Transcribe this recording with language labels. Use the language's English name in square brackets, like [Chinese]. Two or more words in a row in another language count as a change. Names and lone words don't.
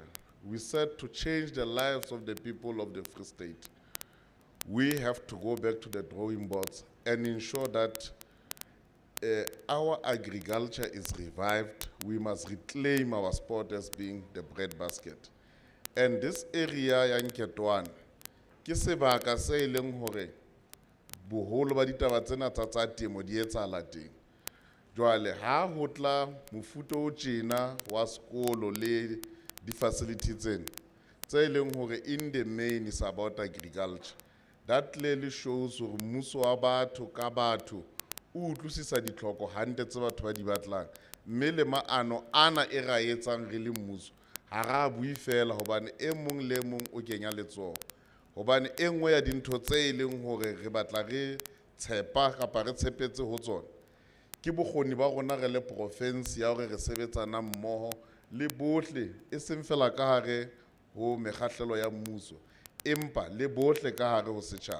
[English] We said to change the lives of the people of the Free State, we have to go back to the drawing boards and ensure that our agriculture is revived. We must reclaim our sport as being the breadbasket. And this area [Southern Sotho] ya Nketwane ke sebaka se leng hore boholo ba ditaba tsena tsa temo di etsahala teng. Jwale ha ho tla mofuta o tjena wa sekolo le di facilities tsena, tse e leng hore [English] in the main is about agriculture. That clearly shows [Southern Sotho] hore mmuso wa batho ka batho o utlwisisa ditlhoko hantle tse batho ba di batlang, mme le maano ana e ra etsang re le mmuso ha ra bui fela hobane e mong le mong o kenya letsoho, hobane e nngwe ya dintho tse e leng hore re batla re tshepa kapa re tshepetse ho tsona ke bokgoni ba rona re le province ya hore re sebetsana mmoho le bohle e seng fela ka hare ho mekgahlelo ya mmuso empa le bohle ka hare ho setjhaba.